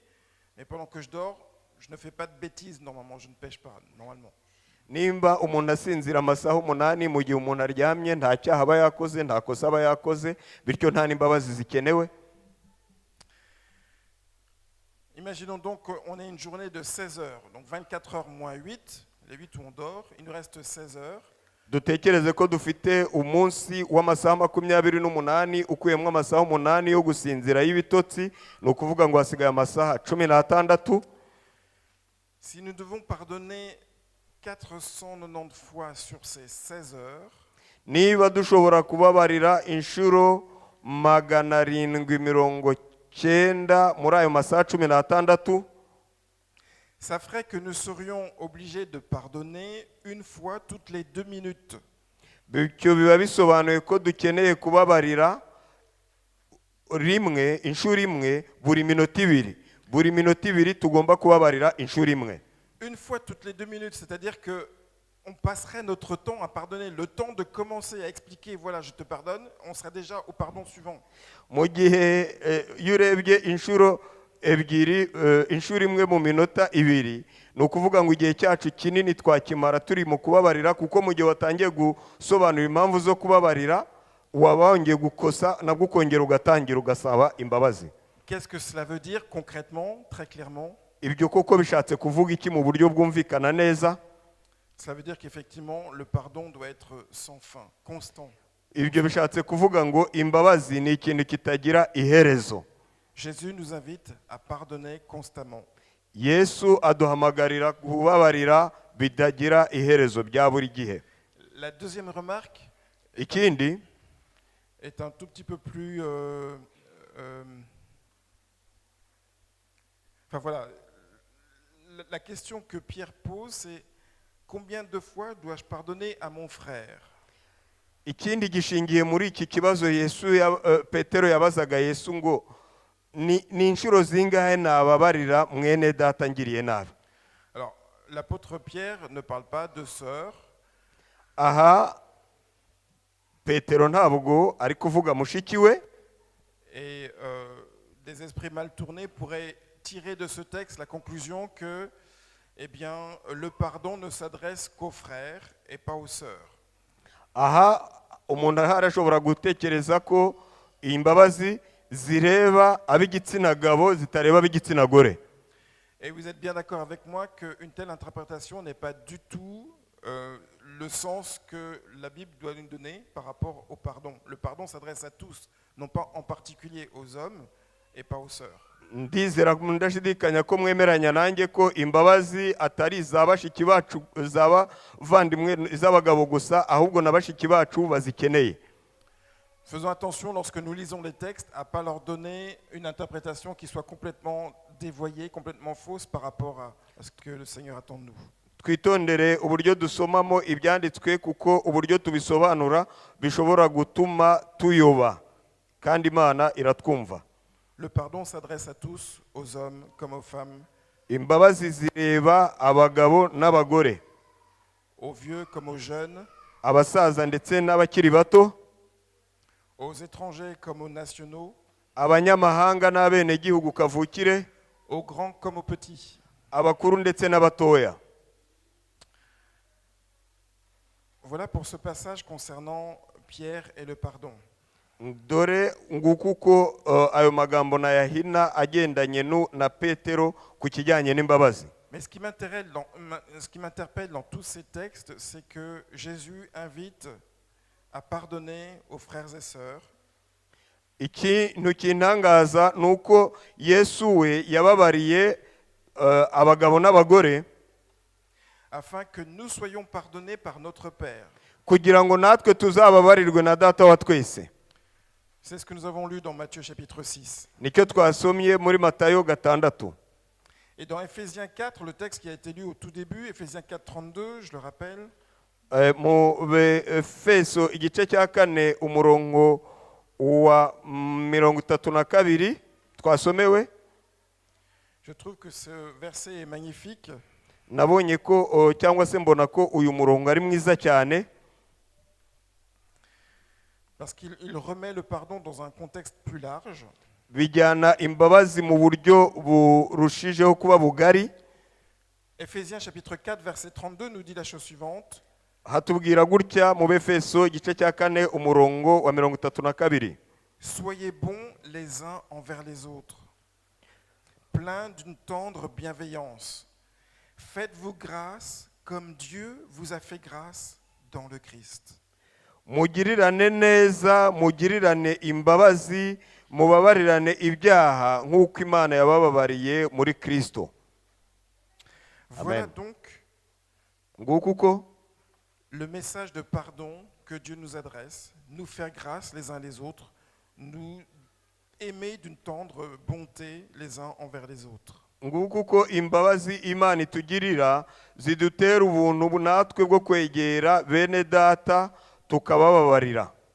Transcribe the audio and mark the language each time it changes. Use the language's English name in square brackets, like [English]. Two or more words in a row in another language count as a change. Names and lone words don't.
[French] Mais pendant que je dors, je ne fais pas de bêtises normalement, je ne pêche pas normalement. [Kinyarwanda] Nimba umuntu asinzira amasaha 8 mu gihe umuntu aryamye, nta cyaha aba yakoze, nta kosa aba yakoze, bityo nta n'imbabazi zikenewe. [French] Imaginons donc qu'on ait une journée de 16 heures, donc 24 heures moins 8, les 8 où on dort, il nous reste 16 heures. [Kinyarwanda] Dutekereze ko dufite umunsi w'amasaha 28 ukuyemo amasaha 8 yo gusinzira y'ibitotsi, ni ukuvuga ngo hasigaye amasaha 16. [French] Si nous devons pardonner 490 fois sur ces 16 heures, [Kinyarwanda] niba dushobora kubabarira inshuro 790 muri ayo masaha 16, [French] ça ferait que nous serions obligés de pardonner une fois toutes les 2 minutes. [Kinyarwanda] bityo biba bisobanuye ko dukeneye kubabarira rimwe inshuro imwe buri minota 2. Buri minota 2 tugomba kubabarira inshuro imwe. [French] Une fois toutes les 2 minutes, c'est-à-dire que on passerait notre temps à pardonner, le temps de commencer à expliquer, voilà, je te pardonne, on serait déjà au pardon suivant. [Kinyarwanda] Mu gihe iyo urebye inshuro 2 inshuro imwe mu minota 2, ni ukuvuga ngo igihe cyacu kinini twakimara turi mu kubabarira, kuko mu gihe watangiye gusobanura impamvu zo kubabarira waba wongeye gukosa nabwo ukongera ugatangira ugasaba imbabazi. [French] Qu'est-ce que cela veut dire concrètement, très clairement? [Kinyarwanda] Ibyo koko bishatse kuvuga iki mu buryo bwumvikana neza? [French] Cela veut dire qu'effectivement, le pardon doit être sans fin, constant. [Kinyarwanda] Ibyo bishatse kuvuga ngo imbabazi ni ikintu kitagira iherezo. [French] Jésus nous invite à pardonner constamment. [Kinyarwanda] Yesu aduhamagarira kubabarira bidagira iherezo bya buri gihe. [French] La deuxième remarque [Kinyarwanda] Ikindi [French] est un tout petit peu plus... enfin voilà, la question que Pierre pose, c'est combien de fois dois-je pardonner à mon frère? [Kinyarwanda] ikindi gishingiye muri iki kibazo Yesu Petero yabazaga Yesu ngo ni inshuro zingahe nababarira mwene data ngiriye nabi. [French] Alors, l'apôtre Pierre ne parle pas de sœurs. [Kinyarwanda] Aha Petero ntabwo ari kuvuga mushiki we. [French] Et des esprits mal tournés pourraient tirer de ce texte la conclusion que, eh bien, le pardon ne s'adresse qu'aux frères et pas aux sœurs. [Kinyarwanda] Aha umuntu arashobora gutekereza ko imbabazi zireba ab'igitsina gabo zitareba ab'igitsina gore. [French] Et vous êtes bien d'accord avec moi qu'une telle interprétation n'est pas du tout le sens que la Bible doit nous donner par rapport au pardon. Le pardon s'adresse à tous, non pas en particulier aux hommes et pas aux sœurs. [Kinyarwanda] Ndizera ndashidikanya ko mwemeranya nanjye ko imbabazi atari izabashiki bacu z'abavandimwe z'abagabo gusa, ahubwo n'abashiki bacu bazikeneye. [French] Faisons attention lorsque nous lisons les textes à ne pas leur donner une interprétation qui soit complètement dévoyée, complètement fausse par rapport à ce que le Seigneur attend de nous. [Kinyarwanda] Twitondere uburyo dusomamo ibyanditswe, kuko uburyo tubisobanura bishobora gutuma tuyoba, kandi Imana iratwumva. [French] Le pardon s'adresse à tous, aux hommes comme aux femmes. [Kinyarwanda] Imbabazi zireba abagabo n'abagore. [French] aux vieux comme aux jeunes, [Kinyarwanda] abasaza ndetse n'abakiri bato, [French] aux étrangers comme aux nationaux, [Kinyarwanda] abanyamahanga n'abenegihugu kavukire, [French] aux grands comme aux petits. [Kinyarwanda] abakuru ndetse n'abatoya. [French] Voilà pour ce passage concernant Pierre et le pardon. [Kinyarwanda] Dore nguko uko ayo magambo nayahina agendanye na Petero ku kijyanye n'imbabazi. [French] Mais ce qui m'interpelle dans tous ces textes, c'est que Jésus invite à pardonner aux frères et sœurs. [Kinyarwanda] Ikintu kintangaza nuko Yesu we yababariye abagabo n'abagore [French] afin que nous soyons pardonnés par notre Père. [Kinyarwanda] kugira ngo natwe tuzababarirwe na Data wa twese. [French] C'est ce que nous avons lu dans Matthieu chapitre 6. [Kinyarwanda] Nicyo twasomye muri Matayo 6. [French] Et dans Éphésiens 4, le texte qui a été lu au tout début, Éphésiens 4, 32, je le rappelle, [Kinyarwanda] Mu Efeso igice cya 4 umurongo wa 32 twasomewe. [French] je trouve que ce verset est magnifique. [Kinyarwanda] Nabonye ko cyangwa se mbona ko uyu murongo ari mwiza cyane [French] Parce qu'il remet le pardon dans un contexte plus large. [Kinyarwanda] bijyana imbabazi mu buryo burushijeho kuba bugari. [French] Éphésiens chapitre 4, verset 32 nous dit la chose suivante. [Kinyarwanda] Hatubwira gutya mu Befeso igice cya 4 umurongo wa 32. [French] Soyez bons les uns envers les autres, pleins d'une tendre bienveillance. Faites-vous grâce comme Dieu vous a fait grâce dans le Christ. [Kinyarwanda] Mugirirane neza, mugirirane imbabazi, mubabarirane ibyaha nk'uko Imana yabababariye muri Kristo. [French] Voilà Amen. donc [Kinyarwanda] Nguko uko [French] le message de pardon que Dieu nous adresse, nous faire grâce les uns les autres, nous aimer d'une tendre bonté les uns envers les autres. [Kinyarwanda] nguko uko imbabazi Imana itugirira zidutera ubuntu natwe bwo kwegera bene data tukabababarira.